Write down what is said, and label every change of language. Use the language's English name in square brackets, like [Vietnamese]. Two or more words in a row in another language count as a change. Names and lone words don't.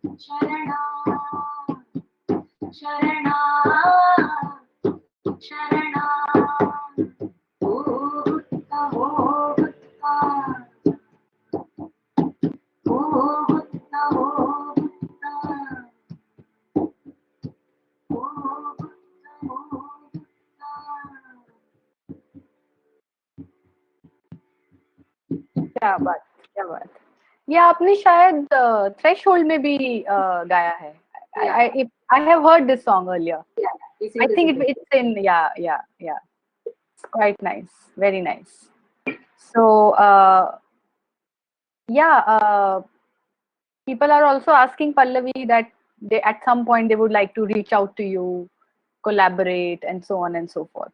[Pali] Sharana, Sharana, Sharana, [English] oh Buddha, oh Buddha, oh Buddha, oh Buddha, oh Buddha, oh [Hindi] क्या बात, क्या बात. ये आपने शायद थ्रेशोल्ड में भी गाया है. [English] I have heard this song earlier. Yeah, I think it's in, yeah. It's quite nice, very nice. So, people are also asking Pallavi that they at some point they would like to reach out to you, collaborate, and so on and so forth.